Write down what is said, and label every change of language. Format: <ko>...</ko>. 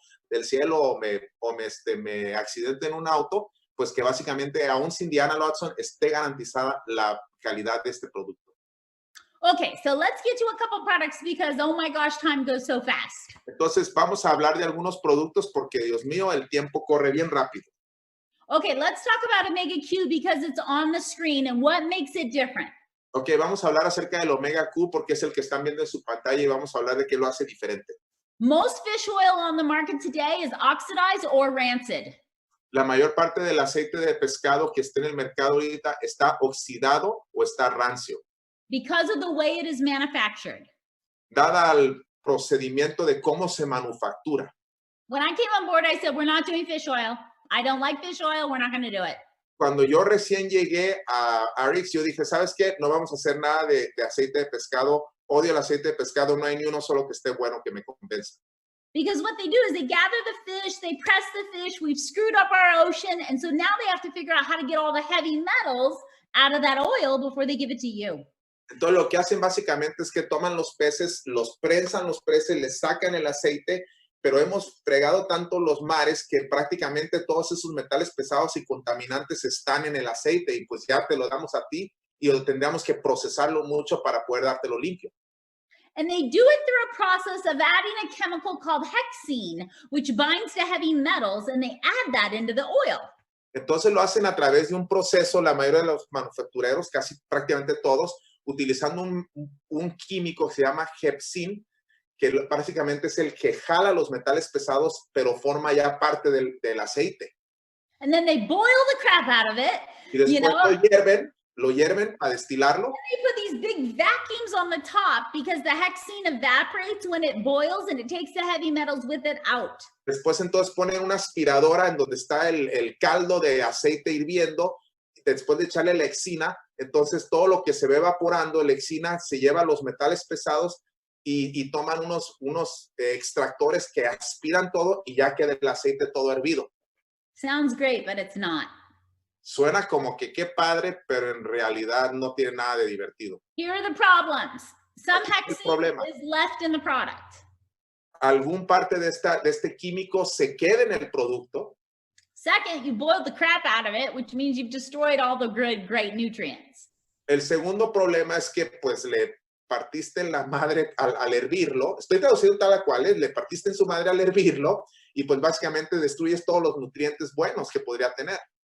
<es>del cielo o me accidente en un auto, pues que básicamente aún sin Deanna Latson esté garantizada la calidad de este producto.</es> <en>Okay, so let's get to a couple products because, oh my gosh, time goes so fast.</en> <es>Entonces vamos a hablar de algunos productos porque, Dios mío, el tiempo corre bien rápido.</es> <en>Okay, let's talk about Omega Q because it's on the screen and what makes it different.</en> <es>Ok, vamos a hablar acerca del Omega Q porque es el que están viendo en su pantalla y vamos a hablar de qué lo hace diferente.</es> <en>Most fish oil on the market today is oxidized or rancid.</en> <es>La mayor parte del aceite de pescado que está en el mercado ahorita está oxidado o está rancio.</es> <en>Because of the way it is manufactured.</en> <es>Dada al procedimiento de cómo se manufactura.</es> <en>When I came on board, I said, we're not doing fish oil. I don't like fish oil. We're not going to do it.</en> <es>Cuando yo recién llegué a Ariix, yo dije, ¿sabes qué? No vamos a hacer nada de aceite de pescado. Odio el aceite de pescado. No hay ni uno solo que esté bueno que me convenza.</es> <en>Because what they do is they gather the fish, they press the fish, we've screwed up our ocean, and so now they have to figure out how to get all the heavy metals out of that oil before they give it to you.</en> <es>Entonces lo que hacen básicamente es que toman los peces, los prensan los peces, les sacan el aceite, pero hemos fregado tanto los mares que prácticamente todos esos metales pesados y contaminantes están en el aceite y pues ya te lo damos a ti y tendríamos que procesarlo mucho para poder dártelo limpio.</es> <en>And they do it through a process of adding a chemical called hexene, which binds to heavy metals, and they add that into the oil.</en> <es>Entonces lo hacen a través de un proceso, la mayoría de los manufactureros, casi prácticamente todos, utilizando un químico que se llama hexene, que básicamente es el que jala los metales pesados, pero forma ya parte del aceite.</es> <en>And then they boil the crap out of it.</en> <es>Y después lo hierven para destilarlo.</es> <en>And they put these big vacuums on the top because the hexene evaporates when it boils and it takes the heavy metals with it out.</en> <es>Después entonces ponen una aspiradora en donde está el caldo de aceite hirviendo. Después de echarle la hexina, entonces todo lo que se ve evaporando, la hexina se lleva los metales pesados y toman unos extractores que aspiran todo y ya queda el aceite todo hervido.</es> <en>Sounds great, but it's not.</en> <es>Suena como que qué padre, pero en realidad no tiene nada de divertido.</es> <en>Here are the problems. Some hexene is left in the product.</en> <es>Algún parte de este químico se queda en el producto.</es> <en>Second, you boiled the crap out of it, which means you've destroyed all the great nutrients.</en> <es>El segundo problema es que pues le partiste en la madre al hervirlo. Estoy traduciendo tal cual, le partiste en su madre al hervirlo y pues básicamente destruyes todos los nutrientes buenos que podría tener.</es>